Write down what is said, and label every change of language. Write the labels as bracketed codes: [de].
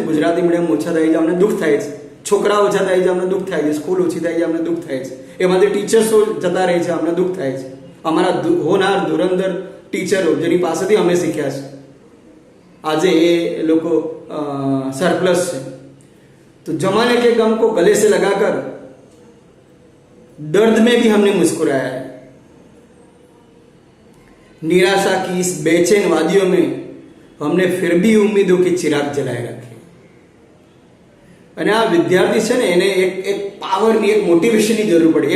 [gu] Gujarati medium ઓછા થઈ જાય અમને દુઃખ થાય છે, છોકરા ઓછા થઈ જાય અમને દુઃખ થાય છે, સ્કૂલ ઓછી થઈ જાય અમને દુઃખ થાય છે, એમાંથી ટીચર્સો જતા રહે છે અમને દુઃખ થાય છે. અમારા હોનાર ધુરંધર ટીચરો જેની પાસેથી અમે શીખ્યા છે આજે એ લોકો સરપ્લસ છે. [hi] તો જમાने के गम को गले से लगाकर दर्द में भी हमने मुस्कुराया है, निराशा की इस बेचैन वादियों में हमने फिर भी उम्मीदों के चिराग जलाए रखे. [gu] અને આ વિદ્યાર્થી છે ને એને એક પાવરની એક મોટિવેશનની જરૂર પડે.